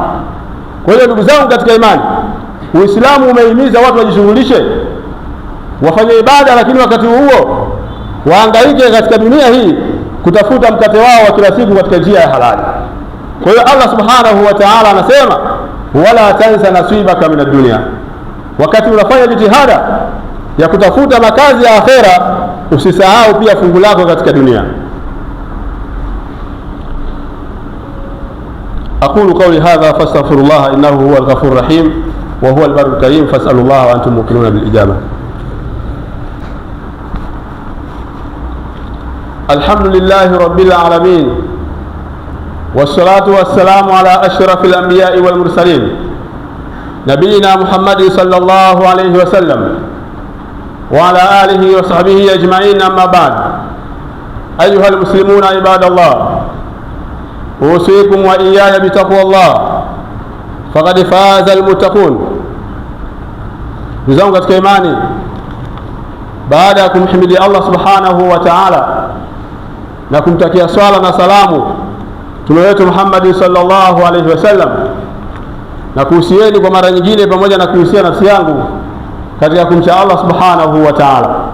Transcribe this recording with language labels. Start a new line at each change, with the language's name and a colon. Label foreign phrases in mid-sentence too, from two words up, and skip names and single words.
Swahili: Kwa hiyo ndugu zangu katika imani, Uislamu umehimiza watu wajishughulishe, wafanye ibada, lakini wakati huo wahangaike katika dunia hii kutafuta mkate wao wa kila siku katika njia ya halali. Kwa hiyo
Arabic: الله سبحانه وتعالى
Swahili: anasema
Arabic: ولا تنس نصيبك من الدنيا,
Swahili: wakati unafanya jitihada ya kutafuta makazi ya akhera usisahau pia fungu lako katika dunia.
Arabic: أقول قولي هذا فاستغفر الله إنه هو الغفور الرحيم وهو البر الكريم فاسألوا الله وأنتم موقنون بالإجابة. الحمد لله رب العالمين، والصلاة والسلام على أشرف الأنبياء والمرسلين نبينا محمد صلى الله عليه وسلم وعلى آله وصحبه أجمعين. أما بعد، أيها المسلمون عباد الله، أوصيكم وإياي بتقوى الله فقد فاز المتقون.
Swahili: نزام katika imani, baada ya kumhimidi
Arabic: الله سبحانه وتعالى
Swahili: na kumtakia swala na salamu Mtume wetu Muhammad
Arabic: صلى الله عليه وسلم,
Swahili: na kuhusieni kwa mara nyingine pamoja na kuhusia nafsi yangu katika kumcha
Arabic: الله سبحانه وتعالى.